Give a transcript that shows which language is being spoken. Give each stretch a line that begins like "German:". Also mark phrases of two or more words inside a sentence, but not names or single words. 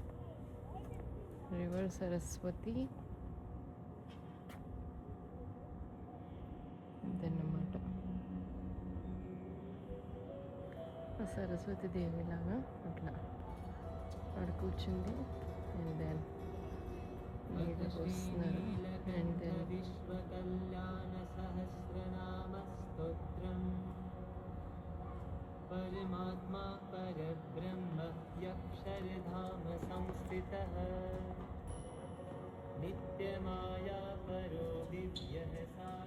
English: River Saraswati.
Telugu: ఇదన్నమాట ఆ సరస్వతి దేవిలాగా అట్లా ఆడ కూర్చుంది.
English: and then
Telugu: నీళ్ళు పోస్తున్నారు.
English: and then
Telugu: విశ్వకళ్యాణ సహస్రనామ స్తోత్రం.
Sanskrit: परमात्मा परब्रह्म यक्षरधाम संस्थितः नित्यमाया परो दिव्यः